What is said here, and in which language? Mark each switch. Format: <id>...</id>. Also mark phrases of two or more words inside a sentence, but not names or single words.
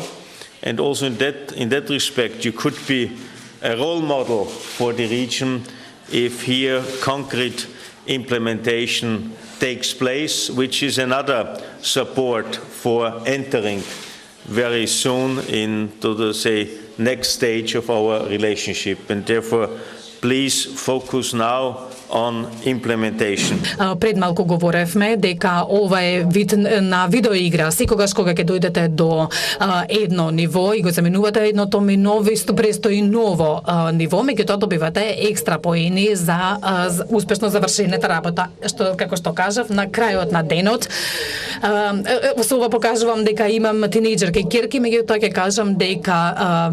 <en>And also in that respect, you could be a role model for the region if here concrete implementation takes place, which is another support for entering very soon into the, say, next stage of our relationship. And therefore, please focus now on implementation.</en> <mk>Пред малку говоревме дека ова е вид на видеоигра. Секогаш кога ќе дојдете до едно ниво и го заменувате едното миново, исто престои ново ниво, меѓутоа добивате екстра поени за успешно завршената работа. Како што кажав, на крајот на денот, со ова покажувам дека имам тинејџерки ќерки, меѓутоа ќе кажам дека</mk>